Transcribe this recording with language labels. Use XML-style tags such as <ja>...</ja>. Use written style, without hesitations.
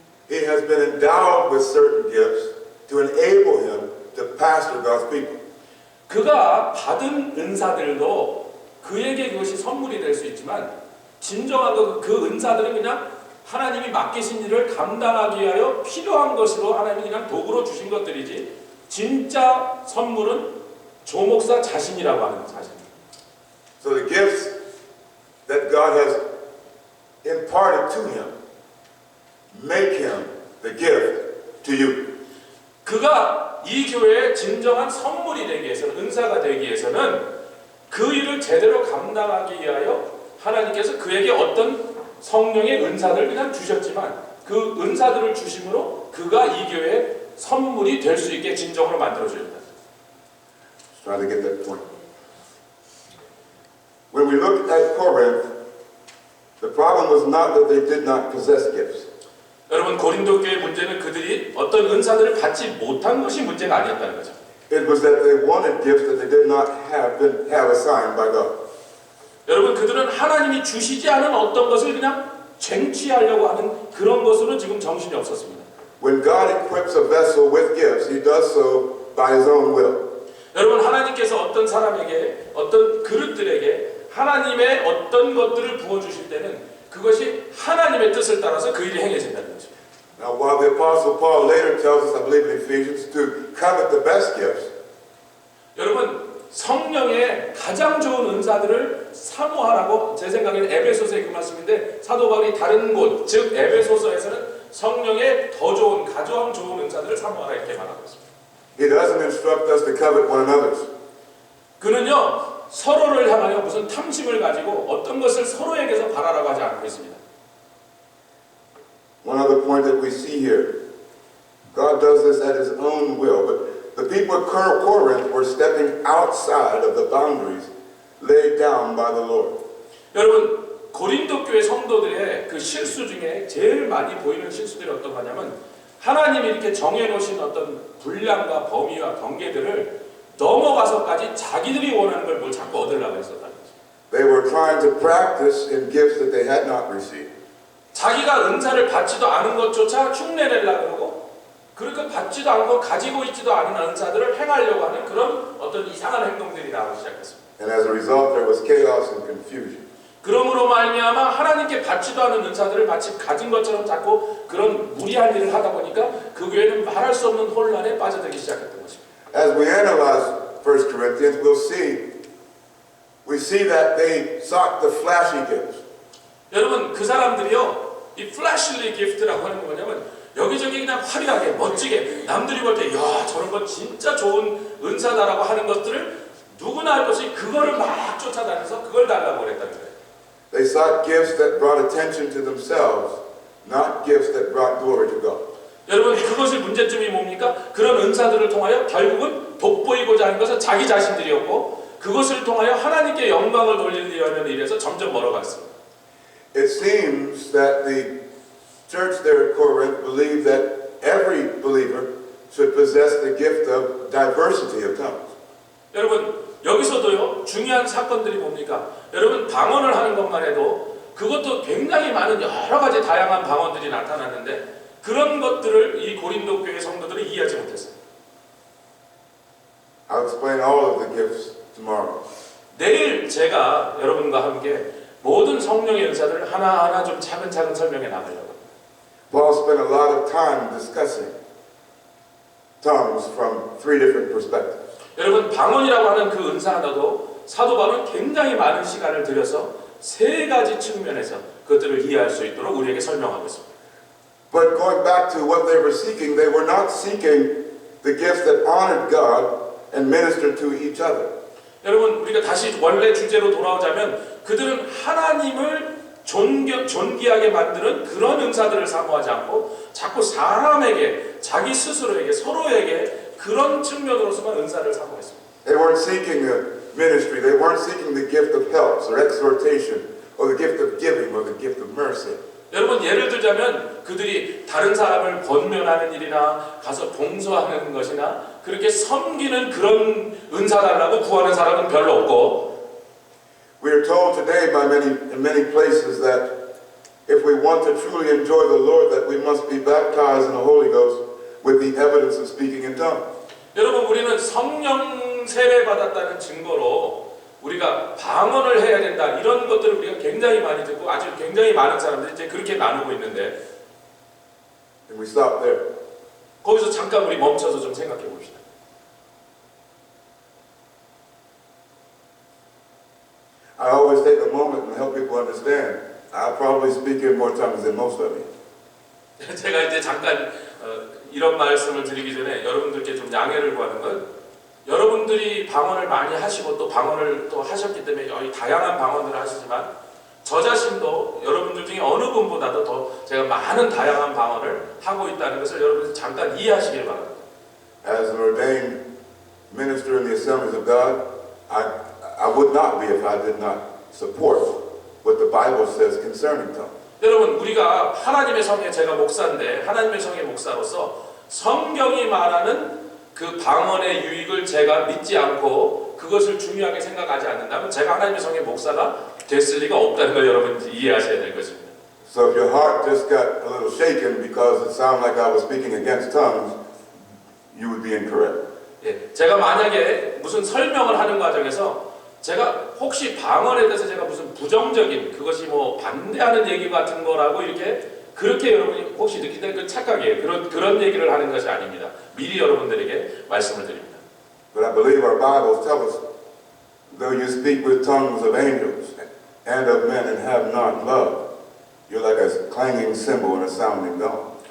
<en>He has been endowed with certain gifts to enable him to pastor God's people.</en> <ko>그가 받은 은사들도 그에게 그것이 선물이 될 수 있지만 진정한 그 은사들은 그냥 하나님이 맡기신 일을 감당하기 위하여 필요한 것으로 하나님이 그냥 도구로 주신 것들이지 진짜 선물은 조 목사 자신이라고 하는 사실입니다.</ko> <en>So the gifts that God has imparted to him make him the gift to you.</en> <ko>그가 이 교회의 진정한 선물이 되기 위해서는 은사가 되기 위해서는 그 일을 제대로 감당하기 위하여 하나님께서 그에게 어떤 성령의 은사를 그냥 주셨지만 그 은사들을 주심으로 그가 이 교회의 선물이 될 수 있게 진정으로 만들어줍니다.</ko> <en>Just trying to get that point. When we look at Corinth, the problem was not that they did not possess gifts.</en> <ko>여러분 고린도 교회 문제는 그들이 어떤 은사들을 받지 못한 것이 문제가 아니었다는 거죠.</ko> <en>It was that they wanted gifts that they did not have assigned by God.</en> <ko>여러분 그들은 하나님이 주시지 않은 어떤 것을 그냥 쟁취하려고 하는 그런 것으로 지금 정신이 없었습니다.</ko> <en>When God equips a vessel with gifts, He does so by His own will.</en> <ko>여러분 하나님께서 어떤 사람에게 어떤 그릇들에게 하나님의 어떤 것들을 부어주실 때는 그것이 하나님의 뜻을 따라서 그 일이 행해진다는 거죠.</ko> <en>Now, while the Apostle Paul later tells us, I believe in Ephesians, to covet the best gifts,</en> <ko>여러분 성령의 가장 좋은 은사들을 사모하라고 제 생각에는 에베소서의 그 말씀인데 사도 바울이 다른 곳, 즉 에베소서에서는 성령의 더 좋은 가장 좋은 은사들을 사모하라 이렇게 말하고 있습니다.</ko> <en>he doesn't instruct us to covet one another's.</en> <ko>그는요 서로를 향하여 무슨 탐심을 가지고 어떤 것을 서로에게서 바라라고 하지 않고 있습니다.</ko> <en>One other point that we see here, God does this at His own will, but the people at Corinth were stepping outside of the boundaries laid down by the Lord.</en> <ko>여러분 고린도 교회 성도들의 그 실수 중에 제일 많이 보이는 실수들이 어떤 거냐면 하나님이 이렇게 정해놓으신 어떤 분량과 범위와 경계들을 넘어가서까지 자기들이 원하는 걸 뭘 자꾸 얻으려고 했었다는 거죠.</ko> <en>They were trying to practice in gifts that they had not received.</en> <ko>자기가 은사를 받지도 않은 것조차 흉내내려고 그러고 그러니까 받지도 않고 가지고 있지도 않은 은사들을 행하려고 하는 그런 어떤 이상한 행동들이 나오기 시작했습니다.</ko> <en>And as a result, there was chaos and confusion.</en> <ko>그러므로 말미암아 하나님께 받지도 않은 은사들을 마치 가진 것처럼 자꾸 그런 무리한 일을 하다 보니까 그 교회는 말할 수 없는 혼란에 빠져들기 시작했던 것입니다.</ko> <en>As we analyze 1 Corinthians, we see that they sought the flashy gifts.</en> <ko>여러분 그 사람들이요 이 flashly gift라고 하는 게 뭐냐면 여기저기 그냥 화려하게 멋지게 남들이 볼 때 야 저런 거 진짜 좋은 은사다라고 하는 것들을 누구나 알 것이 그거를 막 쫓아다니면서 그걸 달라고 그랬다는 거예요.</ko> <en>They sought gifts that brought attention to themselves, not gifts that brought glory to God.</en> <ko>여러분 그것의 문제점이 뭡니까? 그런 은사들을 통하여 결국은 돋보이고자 하는 것은 자기 자신들이었고 그것을 통하여 하나님께 영광을 돌리려는 일에서 점점 멀어갔습니다.</ko> <en>It seems that the church there at Corinth believed that every believer should possess the gift of diversity of tongues.</en> <ko>여러분 여기서도요 중요한 사건들이 뭡니까? 여러분 방언을 하는 것만 해도 그것도 굉장히 많은 여러 가지 다양한 방언들이 나타났는데 그런 것들을 이 고린도 교회 성도들이 이해하지 못했어요.</ko> <en>I'll explain all of the gifts tomorrow.</en> <ko>내일 제가 여러분과 함께 모든 성령의 은사들을 하나하나 좀 차근차근 설명해 나가려고.</ko> <en>Paul spent a lot of time discussing tongues from three different perspectives.</en> <ko>여러분 방언이라고 하는 그 은사 하나도 사도 바울은 굉장히 많은 시간을 들여서 세 가지 측면에서 그것들을 이해할 수 있도록 우리에게 설명하고 있습니다.</ko> <en>But going back to what they were not seeking the gifts that honored God and ministered to each other.</en> <ko>여러분, 우리가 다시 원래 주제로 돌아오자면 그들은 하나님을 존귀하게 만드는 그런 은사들을 사모하지 않고 자꾸 사람에게, 자기 스스로에게, 서로에게 그런 측면으로서만 은사를 사모했습니다.</ko> <en>They weren't seeking a ministry. They weren't seeking the gift of helps or exhortation or the gift of giving or the gift of mercy.</en> <ko>여러분, 예를 들자면 그들이 다른 사람을 권면하는 일이나 가서 봉사하는 것이나 그렇게 섬기는 그런 은사 달라고 구하는 사람은 별로 없고,</ko> <en>We are told today in many places that if we want to truly enjoy the Lord, that we must be baptized in the Holy Ghost with the evidence of speaking in tongues.</en> <ko>여러분, 우리는 성령 세례 받았다는 증거로 우리가 방언을 해야 된다, 이런 것들을 우리가 굉장히 많이 듣고 아주 굉장히 많은 사람들이 이제 그렇게 나누고 있는데,</ko> <en>And we stop there.</en> <ko>거기서 잠깐 우리 멈춰서 좀 생각해 봅시다.</ko> <en>I always take a moment and help people understand. I probably speak in more tongues than most of you.</en> <ko>제가 이제 잠깐 이런 말씀을 드리기 전에 여러분들께 좀 양해를 구하는 건, 여러분들이 방언을 많이 하시고 또 방언을 또 하셨기 때문에 여기 다양한 방언들을 하시지만 저 자신도 여러분들 중에 어느 분보다도 더 제가 많은 다양한 방언을 하고 있다는 것을 여러분들 잠깐 이해하시길 바랍니다.</ko> <en>As an ordained minister in the assemblies of God, I would not be if I did not support what the Bible says concerning tongues.</en> <ko>여러분, 우리가 하나님의 성에, 제가 목사인데 하나님의 성의 목사로서 성경이 말하는 그 방언의 유익을 제가 믿지 않고 그것을 중요하게 생각하지 않는다면 제가 하나님의 성의 목사가 됐을 리가 없다는 걸 여러분 이해하셔야 될 것입니다.</ko> <en>So if your heart just got a little shaken because it sounded like I was speaking against tongues, you would be incorrect.</en> <ko>예, 제가 만약에 무슨 설명을 하는 과정에서 제가 혹시 방언에 대해서 제가 무슨 부정적인, 그것이 뭐 반대하는 얘기 같은 거라고 그렇게 여러분이 혹시 느낀다면 그 착각이에요. 그런 얘기를 하는 것이 아닙니다. 미리 여러분들에게 말씀을 드립니다.</ko> <en>But I believe our Bibles tell us, though you speak with tongues of angels and of men and have not love, you're like a clanging cymbal and a sounding gong.</en>